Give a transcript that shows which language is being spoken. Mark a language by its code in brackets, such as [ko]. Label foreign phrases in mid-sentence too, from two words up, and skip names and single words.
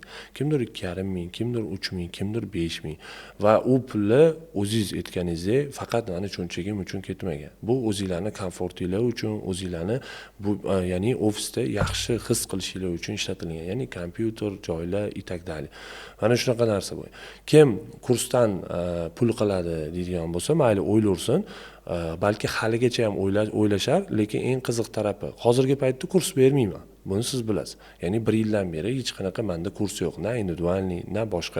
[uz] Kimdir 2500, kimdir 3000, kimdir 5000 va u pulni o'zingiz aytganingizdek faqat mana cho'nchagim uchun ketmagan. Bu o'zingizlarning komfortinglar uchun, o'zingizlarni bu ya'ni ofisda yaxshi his qilishinglar uchun ishlatilgan. Ya'ni kompyuter, joylar [ru] и так далее. [uz] Mana shunaqa narsa bu. Kim kursdan pul qiladi deydigan bo'lsa, mayli o'ylasin, balki haligacha ham o'ylashar, lekin eng qiziq tarafi, hozirgi paytda kurs bermayman. Buni siz bilasiz. Ya'ni 1 yildan beri hech qanaqa menda kurs yo'q, na individualniy, na boshqa.